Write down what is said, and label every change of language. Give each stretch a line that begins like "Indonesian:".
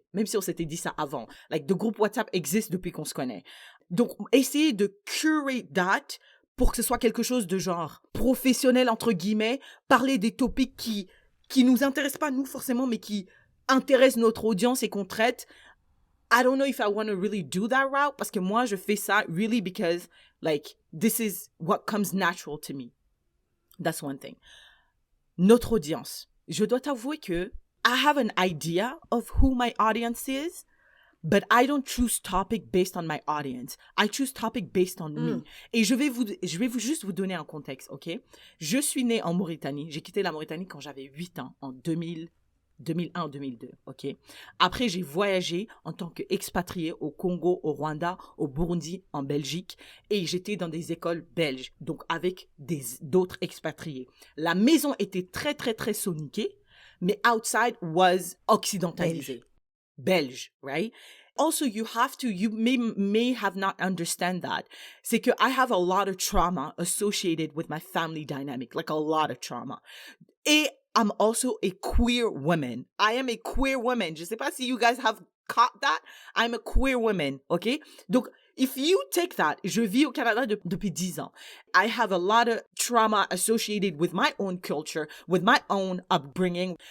French: Même si on s'était dit ça avant. Like, the groupe WhatsApp existe depuis qu'on se connaît. Donc, essayez de
English: curate that
French: pour que ce soit quelque chose de genre professionnel, entre guillemets. Parler des topics qui nous intéressent pas, nous, forcément, mais qui intéresse notre audience et qu'on traite.
English: I don't know if I want to really do that route
French: parce que moi je fais ça
English: really because like this is what comes natural to me. That's one thing.
French: Notre audience. Je dois t'avouer que
English: I have an idea of who my audience is, but I don't choose topic based on my audience. I choose topic based on me.
French: Et je vais juste vous donner un contexte, ok? Je suis née en Mauritanie. J'ai quitté la Mauritanie quand j'avais 8 ans, en 2001 ou 2002, ok? Après, j'ai voyagé en tant qu'expatrié au Congo, au Rwanda, au Burundi, en Belgique, et j'étais dans des écoles belges, donc avec d'autres expatriés. La maison était très, très, très soniquée, mais
English: outside was
French: occidentalisé. Belge, right?
English: Also, you may have not understand that.
French: C'est que
English: I have a lot of trauma associated with my family dynamic, like a lot of trauma. Et I'm also a queer woman. I am a queer woman.
French: Je sais pas si
English: you guys have caught that. I'm a queer woman, okay?
French: Donc,
English: if you take that,
French: je vis au Canada depuis 10 ans.
English: I have a lot of trauma associated with my own culture, with my own upbringing.